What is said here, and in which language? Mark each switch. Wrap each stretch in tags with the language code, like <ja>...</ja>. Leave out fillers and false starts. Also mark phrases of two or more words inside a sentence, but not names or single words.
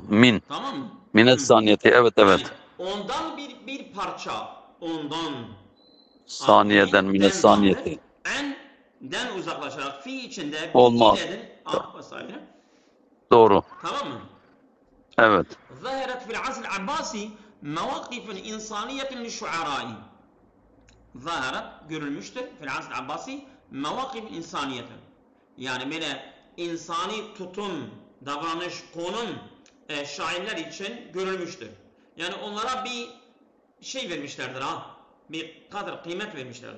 <tr>Tamam mı?</tr> <ar>من الثانية.</ar> <tr>Evet. Yani ondan bir parça. Ondan. Saniyeden</tr> <ar>من الثانية.</ar> <tr>Den uzaklaşarak fi içinde Olmaz. iledir. Vesaire. Doğru. Tamam mı? Evet.</tr> <ar>ظهرت في العصر العباسي مواقف إنسانية للشعراء.</ar> <tr>görülmüştür.</tr> <ar>في العصر العباسي مواقف إنسانية.</ar> <tr>Yani böyle insani tutum, davranış, konum şairler için görülmüştür. Yani onlara bir şey vermişlerdir bir kadar kıymet vermişlerdir.</tr>